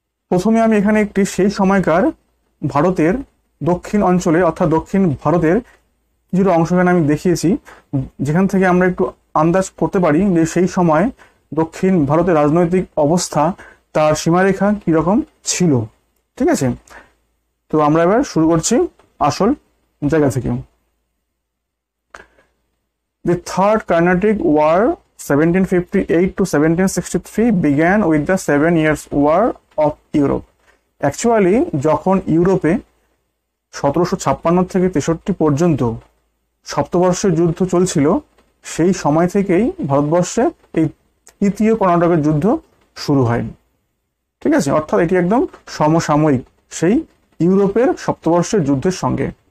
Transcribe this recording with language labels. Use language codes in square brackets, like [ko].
[bn] প্রথমে আমি এখানে একটি সেই সময়কার ভারতের দক্ষিণ অঞ্চলে অর্থাৎ দক্ষিণ ভারতের কিছুটা অংশ এখানে আমি দেখিয়েছি, যেখান থেকে আমরা একটু আন্দাজ করতে পারি যে সেই সময় দক্ষিণ ভারতের রাজনৈতিক অবস্থা, তার সীমারেখা কীরকম ছিল। ঠিক আছে, তো আমরা এবার শুরু করছি আসল জায়গা থেকে। [en] The Third Carnatic War 1758 to 1763 began with the 7 Years' War of Europe. [bn] Actually যখন ইউরোপে 1756 থেকে 63 পর্যন্ত সপ্তবর্ষের যুদ্ধ চলছিল, সেই সময় থেকেই ভারতবর্ষে এই তৃতীয় কর্ণাটকের যুদ্ধ শুরু হয়। ঠিক আছে, অর্থাৎ এটি একদম সমসাময়িক সেই ইউরোপের সপ্তবর্ষের যুদ্ধের সঙ্গে।